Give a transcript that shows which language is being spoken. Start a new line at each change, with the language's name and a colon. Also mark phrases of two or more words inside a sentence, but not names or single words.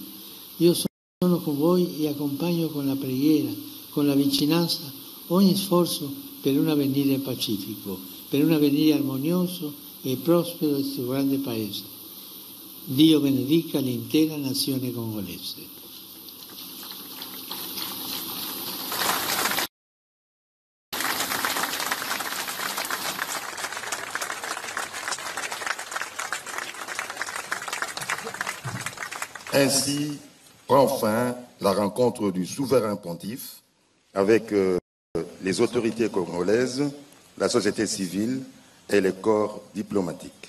Italian: Io sono con voi e accompagno con la preghiera, con la vicinanza, ogni sforzo per un avvenire pacifico, per un avvenire armonioso e prospero del suo grande Paese. Dio benedica l'intera nazione congolese.
French: Ainsi prend fin la rencontre du souverain pontife avec les autorités congolaises, la société civile et les corps diplomatiques.